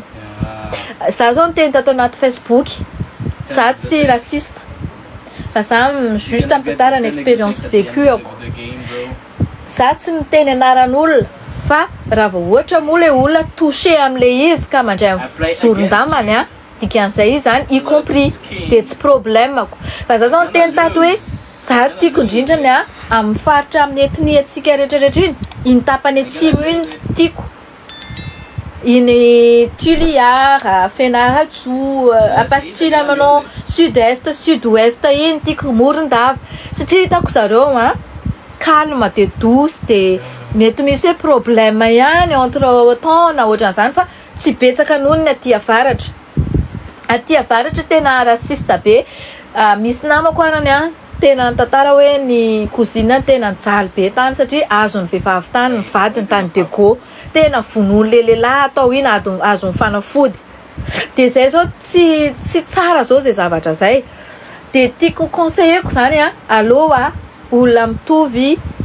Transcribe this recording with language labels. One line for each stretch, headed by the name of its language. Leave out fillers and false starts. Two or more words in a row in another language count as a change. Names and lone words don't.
Malagasy: Za zao niteny tato anaty Facebook za tsy raciste fa za juste ampitara ny
French: expérience vécuako.
Malagasy: Za tsy miteny anaran'olona fa raha vao ohatra moa le olona touché am'le izy ka mandray zoron-damany dikan'izay izy zany
French: y compris
Malagasy: de tsy problemako fa za zao niteny tato hoe za tiako indrindrany amin'ny faritra amin'ny etnie antsika rehetrarehetra iny tapany atsimo iny tiako iny Tuliara, Fenahatso,
French: à partir
Malagasy: manao
French: sud-est, sud-ouest
Malagasy: iny tiako Morondava satria hitako zareo calme de douce de mety misy hoe problème ihany
French: entre temps
Malagasy: na ohatran'izany fa tsy betsaka noho ny aty avaratra tena raciste be. Misy namako arany tena tantara hoe ny cousine tena nijaly be tany satria azony vehivavy tany ny vadiny tany Dego tena vonoiny le lehilahy atao iny azony fanafody de zay zao tsy tsara zao zay zavatra zay de tiako conseilleko zany aloha olona mitovy